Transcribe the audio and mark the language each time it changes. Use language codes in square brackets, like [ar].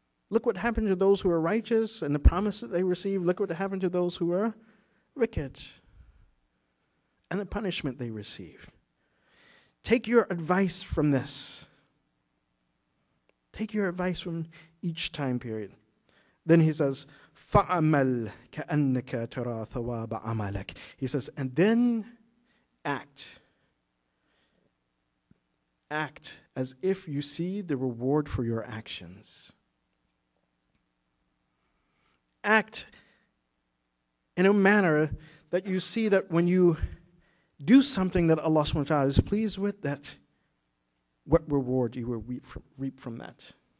[en] Look what happened to those who are righteous and the promise that they received. Look what happened to those who are wicked and the punishment they received. Take your advice from this. Take your advice from each time period. Then he says, [ar] فَعَمَلْ كَأَنَّكَ تَرَى ثَوَابَ عَمَلَكَ. [en] He says, and then act. Act as if you see the reward for your actions. Act in a manner that you see that when you do something that Allah subhanahu wa ta'ala is pleased with, that what reward you will reap from that.